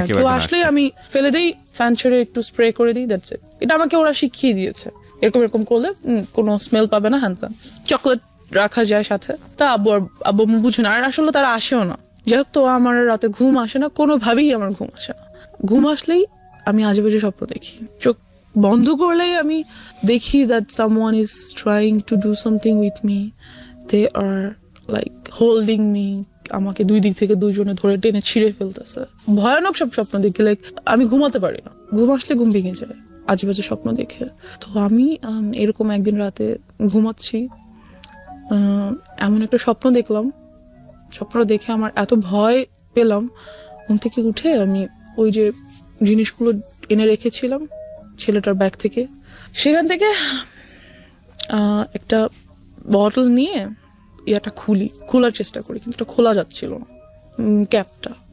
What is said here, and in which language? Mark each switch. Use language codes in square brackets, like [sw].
[bn] কেউ আসলে আমি ফেলে দেই, ফ্যান ছেড়ে একটু স্প্রে করে দিই, [en] That's it. [bn] এটা আমাকে ওরা শিখিয়ে দিয়েছে, এরকম করলে কোনো স্মেল পাবে না। হ্যাঁ, চকলেট রাখা যায় সাথে। তা আব্বু বুঝে না, আর আসলে তারা আসেও না। যাই হোক, তো আমার রাতে ঘুম আসে না, কোনোভাবেই আমার ঘুম আসে না। ঘুম আসলেই আমি আজে বাজে স্বপ্ন দেখি। চোখ বন্ধ করলেই আমি দেখি [en] that someone is trying to do something with me. They are like holding me. [bn] আমাকে দুই দিক থেকে দুইজনে ধরে টেনে ছিঁড়ে ফেলতেছে। ভয়ানক সব স্বপ্ন দেখি, লাইক আমি ঘুমাতে পারি না, ঘুম আসলে ঘুম ভেঙে যায় আজে বাজে স্বপ্ন দেখে। তো আমি এরকম একদিন রাতে ঘুমাচ্ছি, এমন একটা স্বপ্ন দেখলাম। স্বপ্নটা দেখে আমার এত ভয় পেলাম, ঘুম থেকে উঠে আমি ওই যে জিনিসগুলো এনে রেখেছিলাম ছেলেটার ব্যাগ থেকে, সেখান থেকে একটা বটল নিয়ে ইয়াটা খোলার চেষ্টা করি, কিন্তু ওটা খোলা যাচ্ছিল না, ক্যাপটা।